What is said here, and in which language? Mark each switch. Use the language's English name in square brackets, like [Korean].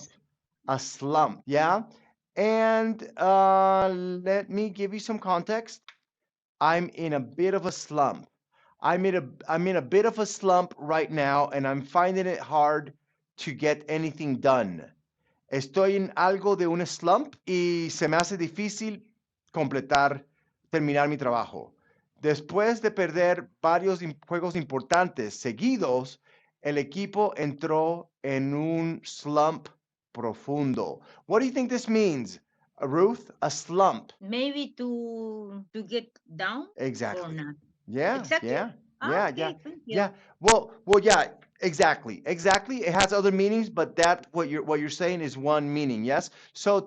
[English] Yes. A slump. Yeah. And let me give you some context. I'm in a bit of a slump. I'm in a bit of a slump right now, and I'm finding it hard to get anything done. [Spanish] Estoy en algo de un slump y se me hace difícil terminar mi trabajo. Después de perder varios juegos importantes seguidos, el equipo entró en un slump profundo. [English] What do you think this means, Ruth? A slump. Maybe to get down or Exactly. not. Yeah, Exactly. yeah, yeah, yeah, Okay, thank you. yeah. Well, yeah, exactly, exactly. It has other meanings, but that what you're saying is one meaning. Yes. So